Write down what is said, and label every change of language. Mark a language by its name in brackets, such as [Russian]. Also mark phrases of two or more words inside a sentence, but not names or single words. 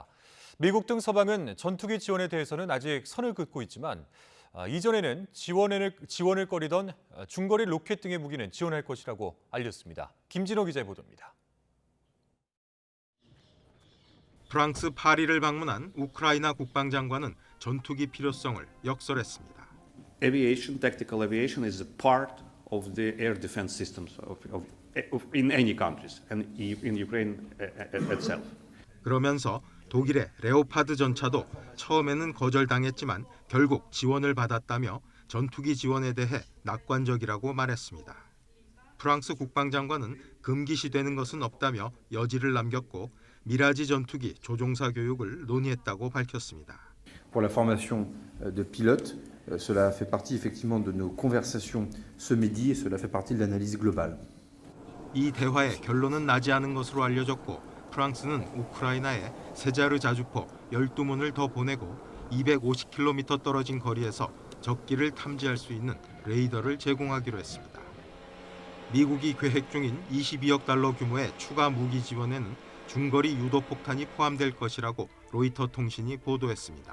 [Korean] 미국 등 서방은 전투기 지원에 대해서는 아직 선을 긋고 있지만 이전에는 지원을 꺼리던 중거리 로켓 등의 무기는 지원할 것이라고 알렸습니다. 김진호 기자의 보도입니다. 프랑스 파리를 방문한 우크라이나 국방장관은 전투기 필요성을 역설했습니다. [English] Aviation, tactical aviation, is a part of the air defense systems in any countries and in Ukraine itself. [Korean] 그러면서 독일의 레오파드 전차도 처음에는 거절당했지만 결국 지원을 받았다며 전투기 지원에 대해 낙관적이라고 말했습니다. 프랑스 국방장관은 금기시되는 것은 없다며 여지를 남겼고 미라지 전투기 조종사 교육을 논의했다고 밝혔습니다. [French] Pour la formation de pilotes, cela fait partie effectivement de nos conversations ce midi et cela fait partie de l'analyse globale. [Korean] 이 대화의 결론은 나지 않은 것으로 알려졌고 프랑스는 우크라이나에 세자르 자주포 12문을 더 보내고 250km 떨어진 거리에서 적기를 탐지할 수 있는 레이더를 제공하기로 했습니다. 미국이 계획 중인 22억 달러 규모의 추가 무기 지원에는 중거리 유도폭탄이 포함될 것이라고 로이터 통신이 보도했습니다.